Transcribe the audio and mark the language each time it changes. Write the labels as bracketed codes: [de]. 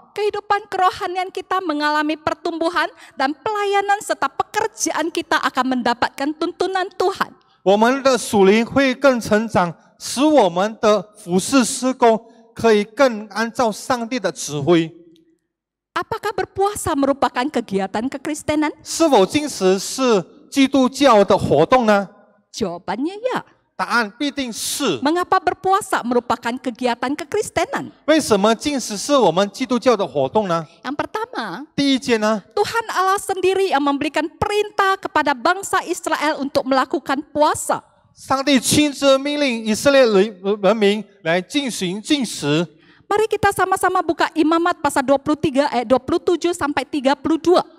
[id] Kehidupan kerohanian kita mengalami pertumbuhan dan pelayanan serta pekerjaan kita akan mendapatkan tuntunan Tuhan. [zh] 我们的属灵会更成长，使我们的服事事工可以更按照上帝的指挥。 [id] Apakah berpuasa merupakan kegiatan kekristenan? [zh] 是否禁食是基督教的活动呢？ [id] Jawabannya ya. [zh] 答案必定是。 [id] Mengapa berpuasa merupakan kegiatan kekristenan? [zh] 为什么禁食是我们基督教的活动呢？ [id] Yang pertama, [zh] 第一件呢， [id] Tuhan Allah sendiri yang memberikan perintah kepada bangsa Israel untuk melakukan puasa. [zh] 上帝亲自命令以色列人民来进行禁食。 [id] Mari kita sama-sama buka Imamat pasal 23 ayat 27 sampai 32.